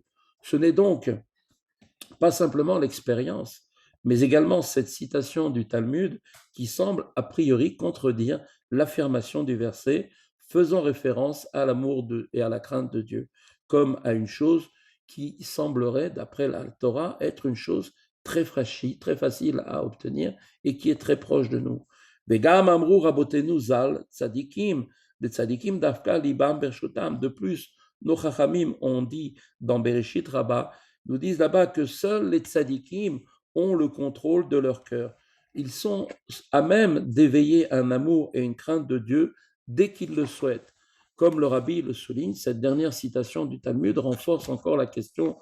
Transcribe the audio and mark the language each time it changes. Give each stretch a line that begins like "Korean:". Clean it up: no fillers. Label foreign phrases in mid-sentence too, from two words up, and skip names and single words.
French: Ce n'est donc pas simplement l'expérience, mais également cette citation du Talmud qui semble a priori contredire l'affirmation du verset faisant référence à l'amour et à la crainte de Dieu, comme à une chose qui semblerait, d'après la Torah, être une chose très fragile, très facile à obtenir et qui est très proche de nous.
Hebrew: וגם אמרו רבותינו ז״ל צדיקים, דה צדיקים דווקא ליבם ברשותם.
French: De plus, nos chachamim ont dit dans Bereshit Rabbah, nous disent là-bas que seuls les tzadikim ont le contrôle de leur cœur. Ils sont à même d'éveiller un amour et une crainte de Dieu dès qu'ils le souhaitent. Comme le Rabbi le souligne, cette dernière citation du Talmud renforce encore la question.